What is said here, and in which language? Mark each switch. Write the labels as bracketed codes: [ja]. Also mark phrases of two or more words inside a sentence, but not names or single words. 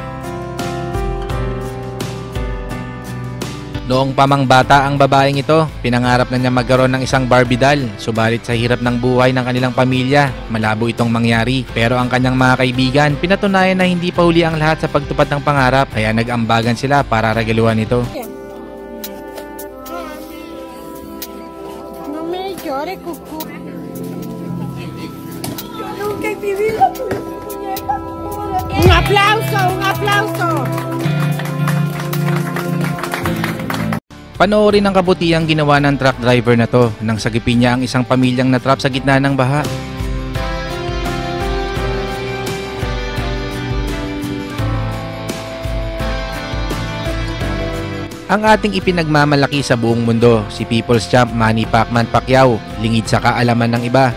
[tl] Noong pamang bata ang babaeng ito, pinangarap na niya magkaroon ng isang Barbie doll. Subalit sa hirap ng buhay ng kanilang pamilya, malabo itong mangyari. Pero ang kanyang mga kaibigan, pinatunayan na hindi pa huli ang lahat sa pagtupad ng pangarap, kaya nag-ambagan sila para regaluhan ito. [es] No me llore, cucú. Nunca en mi vida tuve una muñeca. ¡Un aplauso! ¡Un aplauso! [tl] Panoorin ang kabutihang ginawa ng [en] truck driver [tl] na to nang sagipin niya ang isang pamilyang natrap sa gitna ng baha. Ang ating ipinagmamalaki sa buong mundo, si People's Champ Manny Pacman Pacquiao, lingid sa kaalaman ng iba.